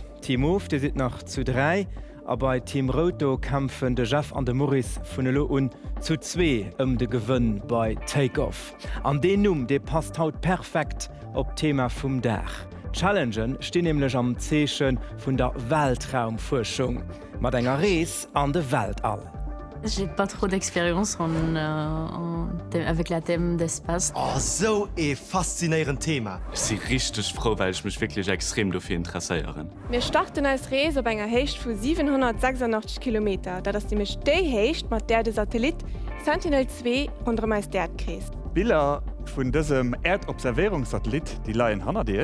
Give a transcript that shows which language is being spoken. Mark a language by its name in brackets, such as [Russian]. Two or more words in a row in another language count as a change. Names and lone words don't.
[Luxembourgish] Team Of die sit nach zu 3, a bei Team Roto kämpfen de Jeff an de Maurice vun Lo un zu 2 de Gewënn bei Takeoff. An den de passt haut perfekt op Thema vum Dach. Challengen stehen nämlich am Zeechen vun der Weltraumforschung, mat enger Rees an de Weltall. [French] J'ai pas trop d'expérience avec la thème d'espace. [German] Oh, so ein faszinierend Thema. Ich bin richtig froh, weil ich mich wirklich extrem dafür interessiere. Wir starten als Reise auf einer Höhe von 786 Kilometer, da das nämlich die Höhe, mit der der Satellit Sentinel-2 unter dem Erd kreist. Bilder von diesem Erdobservierungssatellit, die liegen hinter dir.